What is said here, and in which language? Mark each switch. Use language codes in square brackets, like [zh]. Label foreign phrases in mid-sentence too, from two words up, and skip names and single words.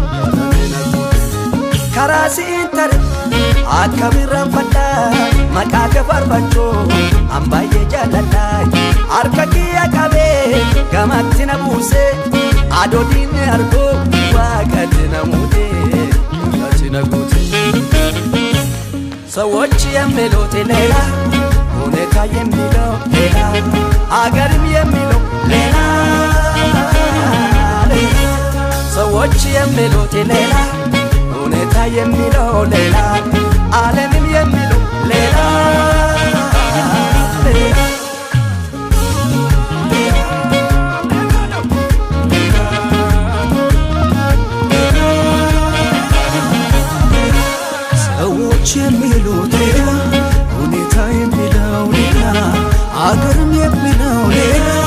[om] Karasi intare akamirran fatta maqaa gafarfachoo ambaayee jaalalaa harka kiyya qabee gamatti na buusee adoodiinni arguu waaqatti na muudee [am] ሰዎች የሚሉት ሌላ ሁኔታ የሚለው ሌላ አገርም የሚለው ሌላ ሌላ ሰዎች የሚሉት ሌላ ሁኔታ የሚለው ሌላ ዓለምም የሚለው ሌላ ሌላ የሚሉት ሌላ ሁኔታ የሚለው ሌላ አገርም የሚለው ሌላ